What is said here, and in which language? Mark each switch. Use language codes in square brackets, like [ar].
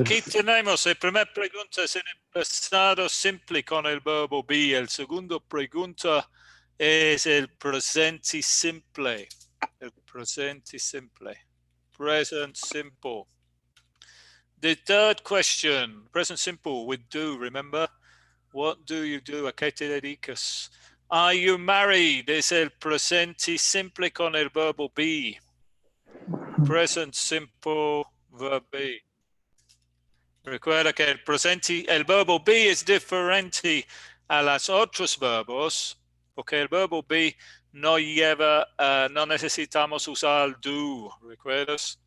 [es] aquí tenemos la primera pregunta es en el pasado simple con el verbo be. El segundo pregunta es el presente simple. El presente simple. [en] Present simple. The third question, present simple with do, remember? What do you do? [es] ¿A qué te dedicas? [en] Are you married? [es] Es el presente simple con el verbo be. [en] Present simple verb be. [es] Recuerda que el verbo be es diferente a los otros verbos, porque el verbo be no lleva, no necesitamos usar do, ¿recuerdas?